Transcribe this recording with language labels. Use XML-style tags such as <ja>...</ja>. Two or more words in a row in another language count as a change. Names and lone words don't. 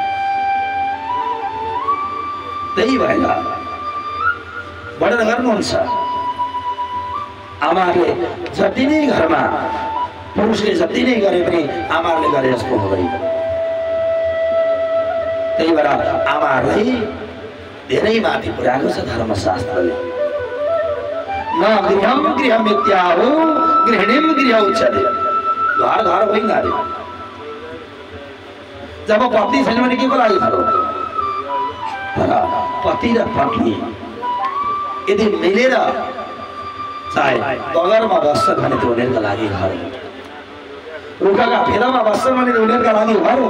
<ne>त्यही भएर वर्णन गर्नुहुन्छ, आमाले जति नै घरमा पुरुषले जति नै गरे पनि आमाले गरे जस्तो हुँदैन। त्यही भएर आमालाई धेरै माथि पुर्याएको छ धर्मशास्त्रले।</ne> <sa>न गृहम गृहमित्याहो गृहिणीम गृह उच्यते।</sa> <ne>घर घर होइन अरे। जब पत्नी छैन भने के को लागि घर हो? पति र पत्नी यदि मिलेर चाहे बगरमा बस्छन् भने त्यो उनीहरूका लागि घर हो। रुखका फेदामा बस्छन् भने उनीहरूका लागि घर हो।</ne>